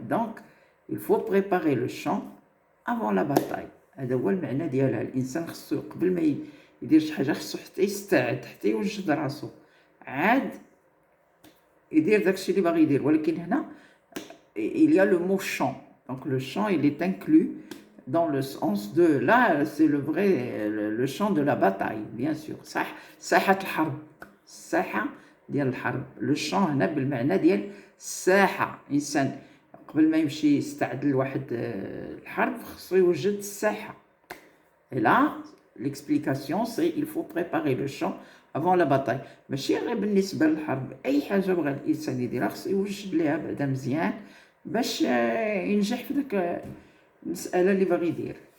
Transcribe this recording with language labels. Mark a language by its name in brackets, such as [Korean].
[French] دونك il faut préparer le champ avant la bataille. [Arabic] هذا هو المعنى ديالها. الانسان خصو قبل ما يدير شي حاجه خصو حتى يستعد، حتى يوجد راسو، عاد يدير داكشي اللي باغي يدير. ولكن هنا [French] il y a le mot champ. Donc le champ il est inclus dans le sens de là, c'est le vrai le champ de la bataille bien sûr. [Arabic] صح ساحة الحرب، الساحة ديال الحرب. le champ هنا بالمعنى ديال الساحة. انسان قبل ما يمشي يستعد لواحد الحرب خصو يوجد الساحة. [French] Et là, l'explication c'est il faut préparer le champ avant la bataille. [Arabic] ماشي غير بالنسبة للحرب، أي حاجة بغى الإنسان يديرها خصو يوجد ليها بعدا مزيان باش ينجح في داك المسألة اللي باغي يدير.